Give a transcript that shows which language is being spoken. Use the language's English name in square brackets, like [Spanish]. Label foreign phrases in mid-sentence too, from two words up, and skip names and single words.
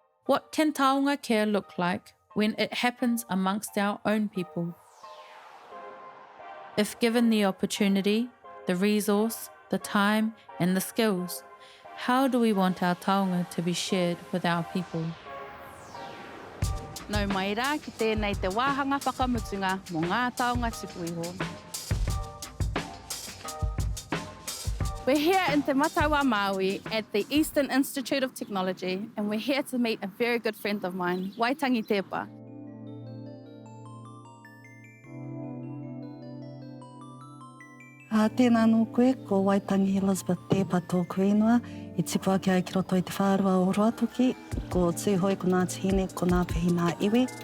[English] What can taonga care look like when it happens amongst our own people? If given the opportunity, the resource, the time and the skills, how do we want our taonga to be shared with our people? [Māori] Nau mai rā ki tēnei te wāhanga whakamutunga mō ngā taonga tuku iho. [English] We're here in Te Matawa, Māui at the Eastern Institute of Technology, and we're here to meet a very good friend of mine, Waitangi Tepa. [Māori] Tēnā nō koe, ko Waitangi Elizabeth Tepa tōku ingoa. I tipu ake ai ki roto i te whārua o Ruatoki, ko tūhoi ko ngā tihine, ko ngā pihi ngā iwi.